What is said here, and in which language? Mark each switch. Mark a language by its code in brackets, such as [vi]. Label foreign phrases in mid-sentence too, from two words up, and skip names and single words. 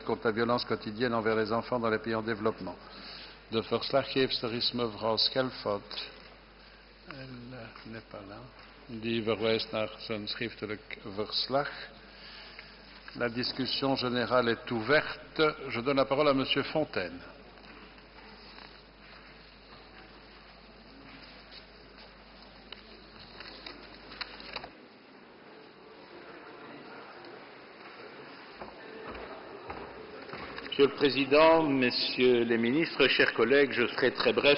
[fr] contre la violence quotidienne envers les enfants dans les pays en développement. [nl] De verslaggeefster is mevrouw Schelfhout. [fr] Elle n'est pas là. [nl] Die verwijst naar zijn schriftelijk verslag. [fr] La discussion générale est ouverte. Je donne la parole à Monsieur Fontaine. Monsieur le Président, Messieurs les ministres, chers collègues, je serai très bref.